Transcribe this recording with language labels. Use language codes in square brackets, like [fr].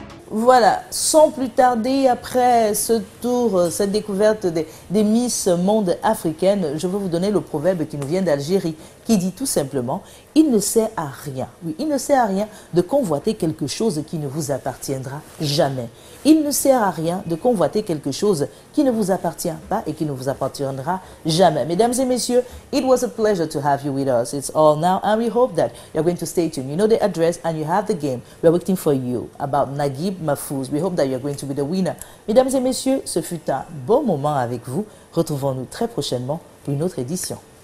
[fr] Voilà, sans plus tarder, après ce tour, cette découverte des Miss Monde africaines, je vais vous donner le proverbe qui nous vient d'Algérie, qui dit tout simplement, il ne sert à rien, oui, il ne sert à rien de convoiter quelque chose qui ne vous appartiendra jamais. Il ne sert à rien de convoiter quelque chose qui ne vous appartient pas et qui ne vous appartiendra jamais. Mesdames et messieurs, [en] it was a pleasure to have you with us. It's all now, and we hope that you're going to stay tuned. You know the address and you have the game. We're waiting for you about Naguib Mahfouz. We hope that you're going to be the winner. [fr] Mesdames et messieurs, ce fut un bon moment avec vous. Retrouvons-nous très prochainement pour une autre édition.